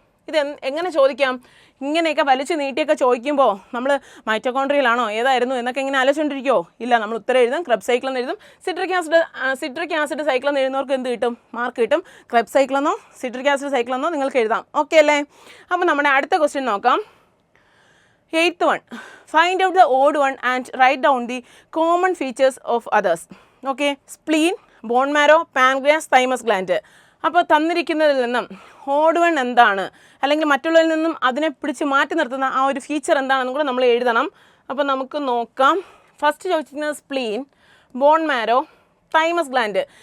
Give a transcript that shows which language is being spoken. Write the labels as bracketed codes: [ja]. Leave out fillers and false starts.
[ml] ഇത് എങ്ങനെ ചോദിക്കാം? ഇങ്ങനെയൊക്കെ വലിച്ചു നീട്ടിയൊക്കെ ചോദിക്കുമ്പോൾ നമ്മൾ മൈറ്റോകോൺട്രിയലാണോ ഏതായിരുന്നു എന്നൊക്കെ ഇങ്ങനെ ആലോചിച്ചുകൊണ്ടിരിക്കുമോ? ഇല്ല, നമ്മൾ ഉത്തരം എഴുതും, ക്രെബ്സ് സൈക്കിൾ എന്ന് എഴുതും. സിട്രിക് ആസിഡ് സൈക്കിൾ എന്ന് എഴുതുന്നവർക്ക് എന്ത് കിട്ടും? മാർക്ക് കിട്ടും. ക്രെബ്സ് സൈക്കിൾ എന്നോ സിട്രിക് ആസിഡ് സൈക്കിൾ എന്നോ നിങ്ങൾക്ക് എഴുതാം. ഓക്കെ അല്ലേ? അപ്പോൾ നമ്മുടെ അടുത്ത ക്വസ്റ്റ്യൻ നോക്കാം. [en] 8th one, find out the odd one and write down the common features of others. Okay, spleen, bone marrow, pancreas, thymus gland. [ml] അപ്പോൾ തന്നിരിക്കുന്നതിൽ നിന്നും ഓഡ് വൺ എന്താണ്, അല്ലെങ്കിൽ മറ്റുള്ളവരിൽ നിന്നും അതിനെ പിടിച്ച് മാറ്റി നിർത്തുന്ന ആ ഒരു ഫീച്ചർ എന്താണെന്നും കൂടെ നമ്മൾ എഴുതണം. അപ്പോൾ നമുക്ക് നോക്കാം. ഫസ്റ്റ് ചോദിച്ചിരിക്കുന്നത് spleen, bone marrow, thymus gland.